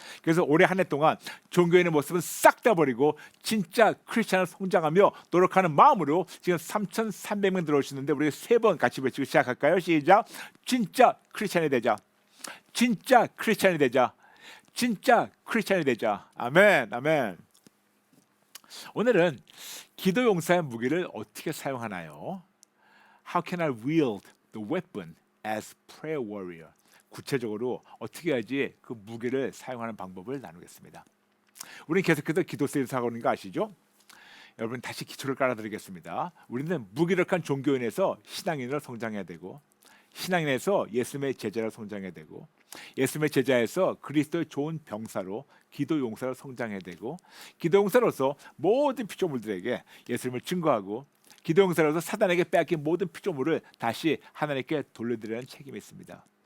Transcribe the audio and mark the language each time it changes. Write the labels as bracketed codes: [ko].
[ko] 그래서 올해 한 해 동안 종교인의 모습은 싹 다 버리고 진짜 크리스천을 성장하며 노력하는 마음으로 지금 3,300명 들어오시는데 우리가 3번 같이 외치고 시작할까요? 시작. 진짜 크리스천이 되자. 진짜 크리스천이 되자. 진짜 크리스천이 되자. 아멘. 아멘. 오늘은 기도 용사의 무기를 어떻게 사용하나요? [en] How can I wield the weapon as prayer warrior? [ko] 구체적으로 어떻게 해야지 그 무기를 사용하는 방법을 나누겠습니다. 우리는 계속해서 기도 세일을 하고 있는 거 아시죠? 여러분 다시 기초를 깔아드리겠습니다. 우리는 무기력한 종교인에서 신앙인으로 성장해야 되고 신앙인에서 예수님의 제자로 성장해야 되고 예수님의 제자에서 그리스도의 좋은 병사로 기도 용사로 성장해야 되고 기도 용사로서 모든 피조물들에게 예수님을 증거하고 기도 용사로서 사단에게 빼앗긴 모든 피조물을 다시 하나님께 돌려드리는 책임이 있습니다.